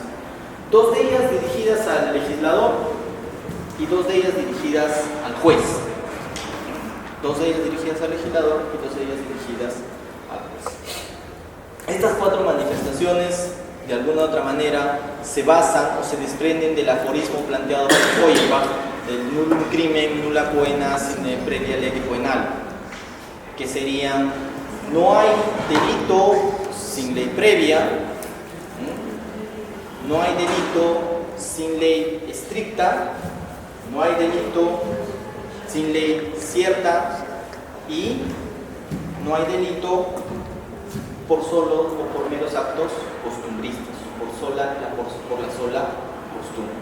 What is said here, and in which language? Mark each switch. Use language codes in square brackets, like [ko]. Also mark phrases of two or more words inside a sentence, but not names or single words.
[es] 2 de ellas dirigidas al legislador y 2 de ellas dirigidas al juez. 2 de ellas dirigidas al legislador y 2 de ellas dirigidas al juez. Estas 4 manifestaciones, de alguna u otra manera, se basan o se desprenden del aforismo planteado por Feuerbach, del [la] nullum crimen, nulla poena sine previa lege poenal, [es] que serían: no hay delito sin ley previa, no hay delito sin ley estricta, no hay delito sin ley cierta y no hay delito por solo o por meros actos costumbristas, por la sola costumbre.